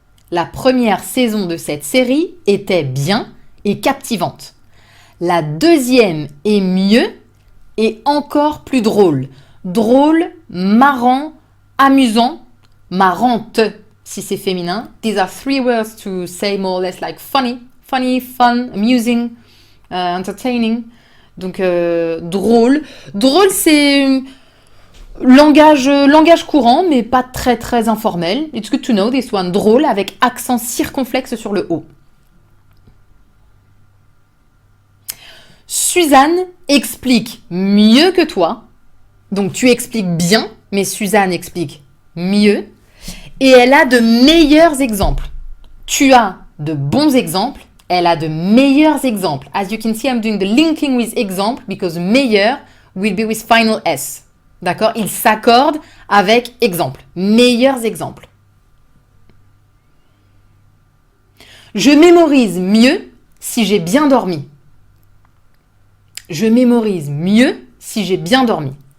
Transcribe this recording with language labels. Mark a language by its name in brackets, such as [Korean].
[French] La première saison de cette série était bien et captivante. La deuxième est mieux et encore plus drôle. Drôle, marrant, amusant, marrante si c'est féminin. [English] These are 3 words to say more or less like funny. Funny, fun, amusing, entertaining. [French] Donc drôle. Drôle c'est langage courant mais pas très très informel. [English] It's good to know this one. [French] Drôle avec accent circonflexe sur le O. Suzanne explique mieux que toi. Donc tu expliques bien, mais Suzanne explique mieux. Et elle a de meilleurs exemples. Tu as de bons exemples. Elle a de meilleurs exemples. [English] As you can see, I'm doing the linking with example because meilleur will be with final S. [French] D'accord? Il s'accorde avec exemple. Meilleurs exemples. Je mémorise mieux si j'ai bien dormi. Je mémorise mieux si j'ai bien dormi.